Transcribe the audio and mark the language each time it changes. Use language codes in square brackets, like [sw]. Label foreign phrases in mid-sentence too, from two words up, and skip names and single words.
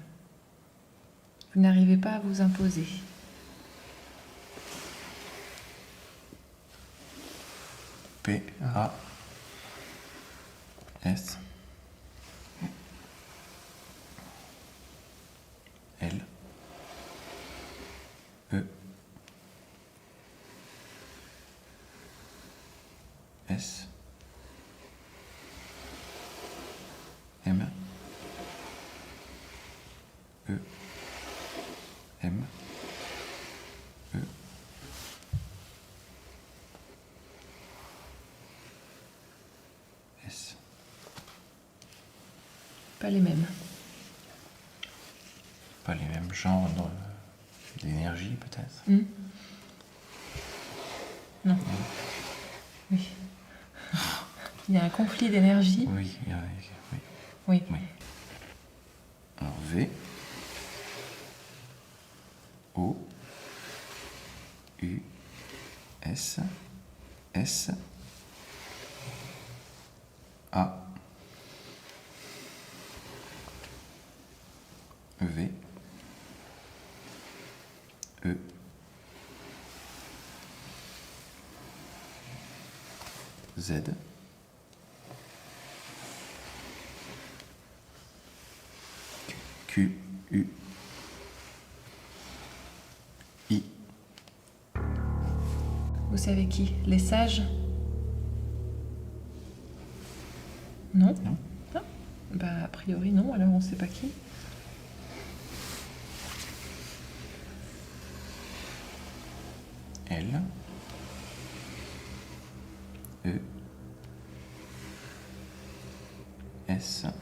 [fr] Vous n'arrivez pas à vous imposer. P, A, S, L, E, S, M, E, M, E, S. Pas les mêmes. Pas les mêmes genres d'énergie, peut-être. Non. Oui. Il y a un conflit d'énergie. Oui, oui. Oui. Oui. Alors V, O, U, S, S, A, V, E, Z, Q, U, I. Vous savez qui ? Les sages ? Non ? Non. Ah, bah, a priori, non, alors on ne sait pas qui. L, E, S,